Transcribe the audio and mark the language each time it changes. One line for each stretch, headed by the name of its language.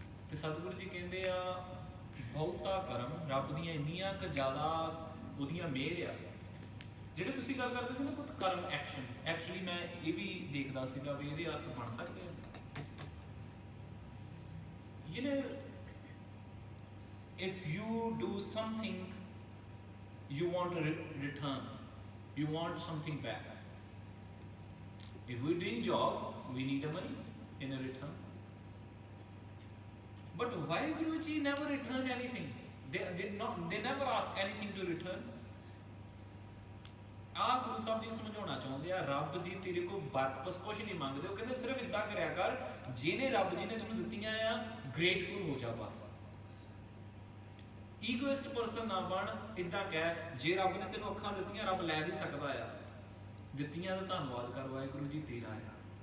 Punjabi: ਤੇ ਸਤਿਗੁਰੂ ਜੀ ਕਹਿੰਦੇ ਆ ਬਹੁਤਾ ਕਰਮ, ਰੱਬ ਦੀਆਂ ਇੰਨੀਆਂ ਕੁ ਜ਼ਿਆਦਾ ਉਹਦੀਆਂ ਮਿਹਰ ਆ। ਜਿਹੜੇ ਤੁਸੀਂ ਗੱਲ ਕਰਦੇ ਸੀ ਨਾ ਪੁੱਤ ਕਰਮ ਐਕਸ਼ਨ, ਐਕਚੁਅਲੀ ਮੈਂ ਇਹ ਵੀ ਦੇਖਦਾ ਸੀਗਾ ਵੀ ਇਹਦੇ ਅਰਥ ਬਣ ਸਕਦੇ ਆ।
English: You know, if you do something, you want a return, you want something back. If we're doing job, we need a money in a return. But why Guruji never return anything? They never ask anything to return.
Punjabi: Guru Sahib ji ਸਮਝਾਉਣਾ ਚਾਹੁੰਦੇ ਆ, ਰੱਬ ਜੀ ਤੇਰੇ ਕੋਲ ਵਾਪਸ ਕੁਝ ਨਹੀਂ ਮੰਗਦੇ। ਉਹ ਕਹਿੰਦੇ ਸਿਰਫ ਇਦਾਂ ਕਰਿਆ ਕਰ, ਜਿਹਨੇ ਰੱਬ ਜੀ ਨੇ ਤੈਨੂੰ ਦਿੱਤੀਆਂ ਆ ਗ੍ਰੇਟਫੁਲ ਹੋ ਜਾ ਬਸ। ਈਗੋਇਸਟ ਪਰਸਨ ਨਾ ਬਣ। ਇਦਾਂ ਕਹਿ, ਜੇ ਰੱਬ ਨੇ ਤੈਨੂੰ ਅੱਖਾਂ ਦਿੱਤੀਆਂ, ਰੱਬ ਲੈ ਵੀ ਸਕਦਾ ਆ, ਦਿੱਤੀਆਂ ਦਾ ਧੰਨਵਾਦ ਕਰ, ਵਾਹਿਗੁਰੂ ਜੀ ਤੇਰਾ ਆ।